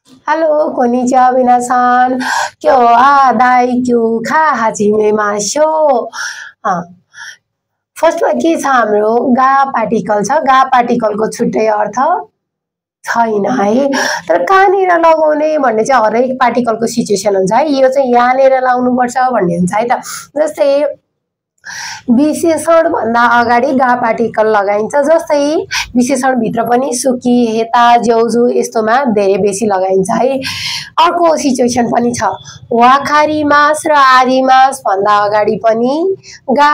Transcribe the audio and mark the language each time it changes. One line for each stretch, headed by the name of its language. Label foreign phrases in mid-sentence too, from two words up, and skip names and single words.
English: Hello,
Japanese: konnichiwa minasan. Kyou wa daikyu ka hajimemashou.
Nepali: फर्स्टमा के छ हाम्रो गा पार्टिकल छ गा पार्टिकलको छुट्टै अर्थ छैन है तर कहाँनिर लगाउने भन्ने चाहिँ हरेक पार्टिकलको सिचुएसन हुन्छ है यो चाहिँ यहाँनिर लाउनु पर्छ भन्ने हुन्छ है त जस्तै विशेषण भन्दा अगाडि गा पार्टिकल लगाइन्छ जस्तै विशेषण भित्र पनि
Japanese: 好き 下手 上手
Nepali: यस्तोमा धेरै बेसी लगाइन्छ है अर्को सिचुएसन पनि छ
Japanese: 分かります
Nepali: र
Japanese: あります
Nepali: भन्दा अगाडि पनि गा